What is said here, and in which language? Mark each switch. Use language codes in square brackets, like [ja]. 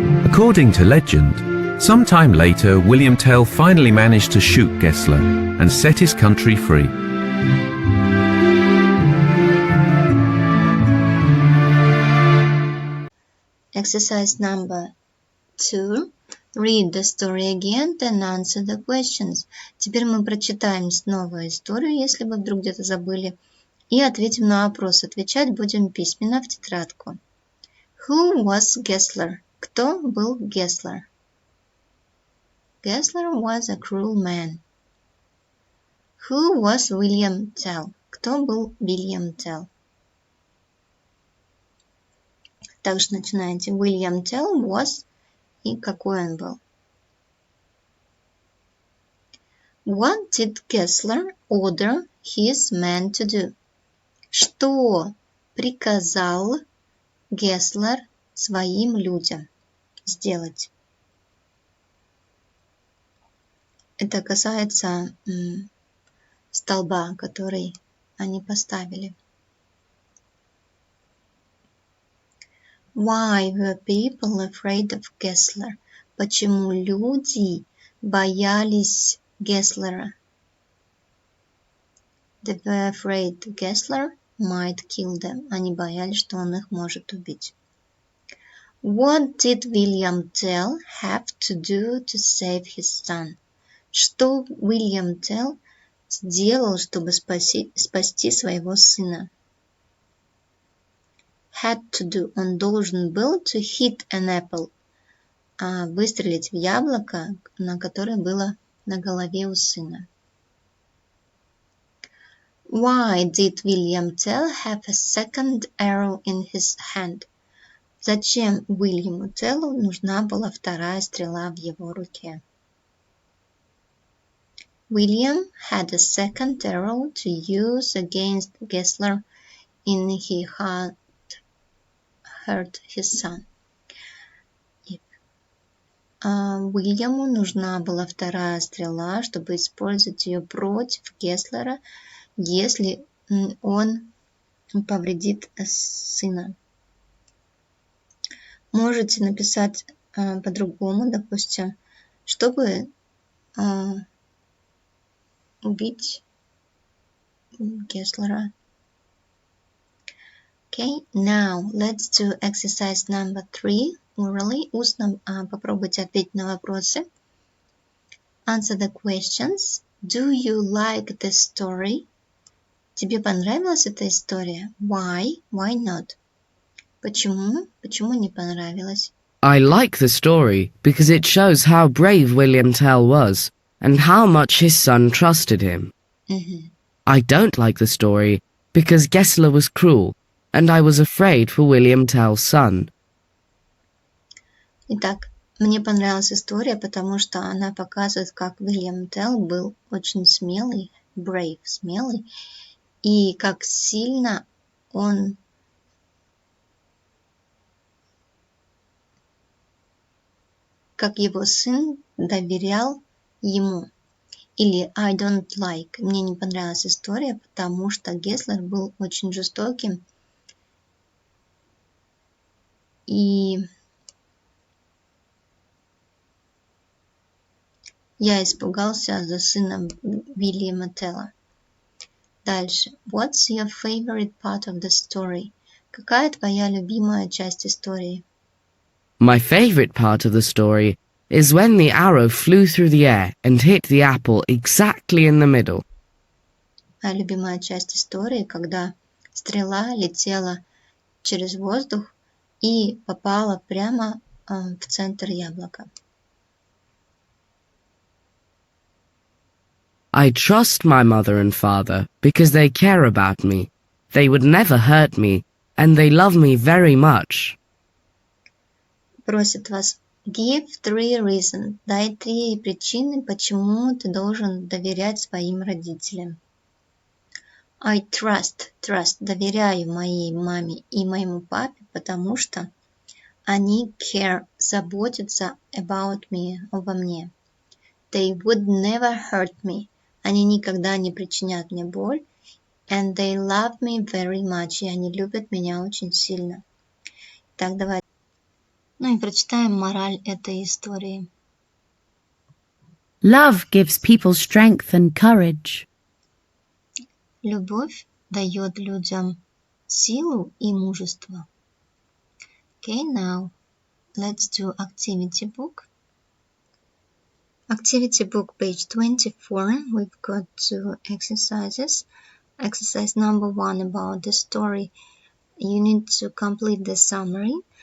[en] According to legend, sometime later William Tell finally managed to shoot Gessler and set his country free. Exercise number 2. Read the story again and answer the questions. [ru] Теперь мы прочитаем снова историю, если вы вдруг где-то забыли, и ответим на вопрос. Отвечать будем письменно в тетрадку. [en] Who was Gessler? [ru] Кто был Гесслер? [en] Gessler was a cruel man. Who was William Tell? [ru] Кто был William Tell? Также начинаете. [en] William Tell was [ru] и какой он был. [en] What did Gessler order his men to do? [ru] Что приказал Гесслер своим людям сделать? Это касается столба, который они поставили. [en] Why were people afraid of Gessler? [ru] Почему люди боялись Гесслера? [en] They were afraid Gessler might kill them. [ru] Они боялись, что он их может убить. [en] What did William Tell have to do to save his son? [ru] Что Уильям Телл сделал, чтобы спасти своего сына? [en] Had to do. [ru] Он должен был [en] to hit an apple. [ru] Выстрелить в яблоко, на которое было на голове у сына. [en] Why did William Tell have a second arrow in his hand? [ru] Зачем Уильяму Теллу нужна была вторая стрела в его руке? [en] William had a second arrow to use against Gessler in he had hurt his son. [ru] Уильяму нужна была вторая стрела, чтобы использовать ее против Гесслера, если он повредит сына. Можете написать по-другому, допустим, чтобы убить Гесслера. [en] Okay, now let's do exercise number 3 orally. [ru] Устно попробуйте ответить на вопросы. [en] Answer the questions. Do you like the story? [ru] Тебе понравилась эта история? [en] Why? Why not? [ru] Почему? Почему не понравилась? [en] I like the story because it shows how brave William Tell was and how much his son trusted him. I don't like the story because Gessler was cruel and I was afraid for William Tell's son. [ru] Итак, мне понравилась история, потому что она показывает, как Уильям Телл был очень смелый, brave, смелый, и как сильно он как его сын доверял ему. [en] Или I don't like. [ru] Мне не понравилась история, потому что Гесслер был очень жестоким. И я испугался за сына Уильяма Телла. Дальше. [en] What's your favorite part of the story? [ru] Какая твоя любимая часть истории? [en] My favorite part of the story is when the arrow flew through the air and hit the apple exactly in the middle. [ru] А любимая часть истории, когда стрела летела через воздух и попала прямо в центр яблока. [en] I trust my mother and father because they care about me. They would never hurt me, and they love me very much. [ru] Просит вас, [en] give 3 reasons. [ru] Дай 3 причины, почему ты должен доверять своим родителям. [en] I trust, [ru] доверяю моей маме и моему папе, потому что они care, заботятся [en] about me, [ru] обо мне. [en] They would never hurt me. [ru] Они никогда не причинят мне боль. [en] And they love me very much. [ru] И они любят меня очень сильно. Так, давай. Ну и прочитаем мораль этой истории. [en] Love gives people strength and courage. [ru] Любовь дает людям силу и мужество. [en] Okay, now let's do activity book. Activity book, page 24. We've got 2 exercises. Exercise number 1 about the story. You need to complete the summary.